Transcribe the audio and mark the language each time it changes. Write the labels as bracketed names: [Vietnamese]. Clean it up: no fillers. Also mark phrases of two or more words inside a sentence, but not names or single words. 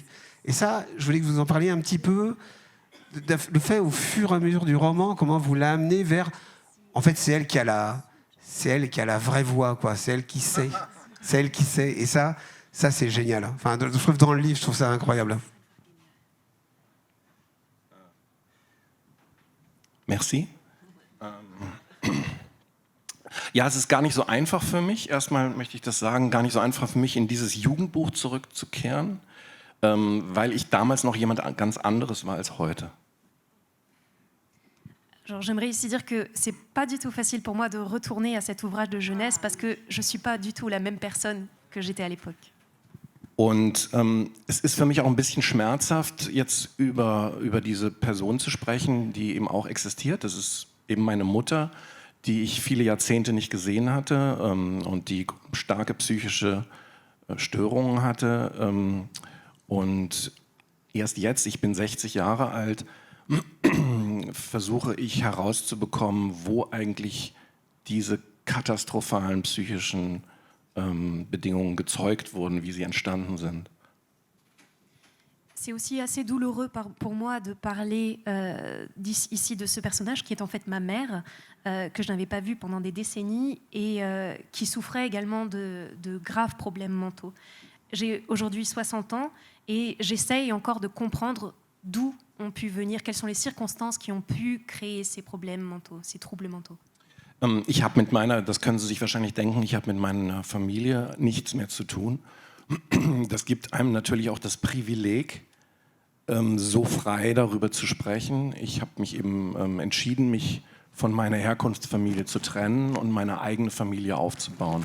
[French] Et ça, je voulais que vous en parliez un petit peu, le fait au fur et à mesure du roman, comment vous l'amenez vers... En fait, c'est elle qui a la vraie voix, quoi. C'est elle qui sait. C'est elle qui sait. Et ça c'est génial. Enfin, je trouve dans le livre, je trouve ça incroyable. Merci. [German] Ja, es ist gar nicht so einfach für mich, erstmal möchte ich das sagen, gar nicht so einfach für mich, in dieses Jugendbuch zurückzukehren, weil ich damals noch jemand ganz anderes war als heute. [French] Alors, j'aimerais ici dire que c'est pas du tout facile pour moi de retourner à cet ouvrage de jeunesse parce que je suis pas du tout la même personne que j'étais à l'époque. [German] Und es ist für mich auch ein bisschen schmerzhaft, jetzt über diese Person zu sprechen, die eben auch existiert. Das ist eben meine Mutter, die ich viele Jahrzehnte nicht gesehen hatte und die starke psychische Störungen hatte. Und erst jetzt, ich bin 60 Jahre alt, versuche ich herauszubekommen, wo eigentlich diese katastrophalen psychischen Bedingungen gezeugt wurden, wie sie entstanden sind. [French] C'est aussi assez douloureux pour moi de parler ici de ce personnage qui est en fait ma mère, que je n'avais pas vue pendant des décennies et qui souffrait également de graves problèmes mentaux. J'ai aujourd'hui 60 ans et j'essaye encore de comprendre d'où ont pu venir, quelles sont les circonstances qui ont pu créer ces problèmes mentaux, ces troubles mentaux. [German] Ich habe mit meiner, das können Sie sich wahrscheinlich denken, ich habe mit meiner Familie nichts mehr zu tun. Das gibt einem natürlich auch das Privileg, so frei darüber zu sprechen. Ich habe mich eben entschieden, mich von meiner Herkunftsfamilie zu trennen und meine eigene Familie aufzubauen.